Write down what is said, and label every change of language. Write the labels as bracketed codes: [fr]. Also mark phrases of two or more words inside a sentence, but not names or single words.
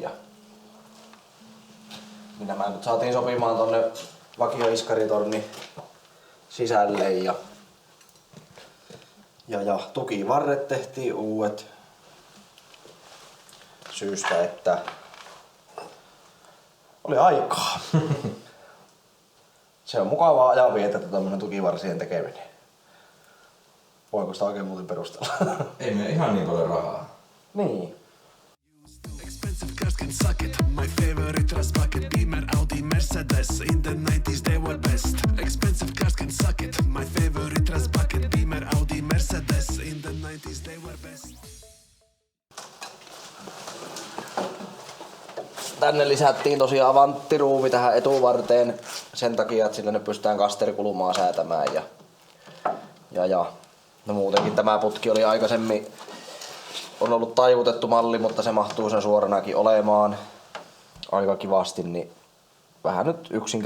[fi] Ja nämä nyt saatiin sopimaan tonne vakioiskaritornin sisälle ja tukivarret tehtiin uudet syystä, että oli aikaa. Se on mukavaa ajanvietettä tämmönen tukivarsien tekeminen. Voiko sitä oikein muuten perustella? Ei me ihan niin paljon rahaa. Niin. [en] Expensive cars can suck it. My favorite was bucket Beamer, Audi, Mercedes. In the 90s they were best. Expensive cars can suck it. My favorite was bucket Beamer, Audi, Mercedes. In the 90s they were best. [fi] Tänne lisättiin tosiaan vanttiruuvi tähän etuvarteen sen takia, että sillä nyt pystytään kasterikulumaa säätämään ja no muutenkin tämä putki oli aikaisemmin on ollut taivutettu malli, mutta se mahtuu sen suoranakin olemaan aika kivasti, niin vähän nyt yksinkertaistettiin.